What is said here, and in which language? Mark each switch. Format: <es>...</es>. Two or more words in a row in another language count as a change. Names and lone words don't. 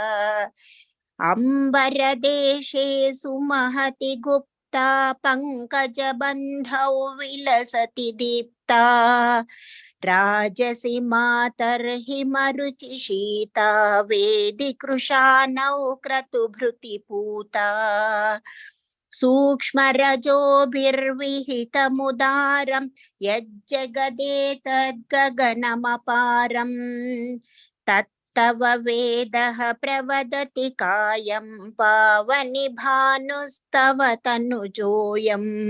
<sa>అంబరదేశే సుమహతి గుప్తా పంకజబంధౌ విలసతి దీప్తా. రాజసి మాతర్హిమరుచి శీతా వేది కృశానౌ క్రతుభృతి పూతా. सूक्ष्मरजोभिर्विहितमुदारं यज्जगदेतद्गगनमपारं तत्तव वेदः प्रवदति कायं पावनि भानुस्तव तनुजोऽयम्</sa>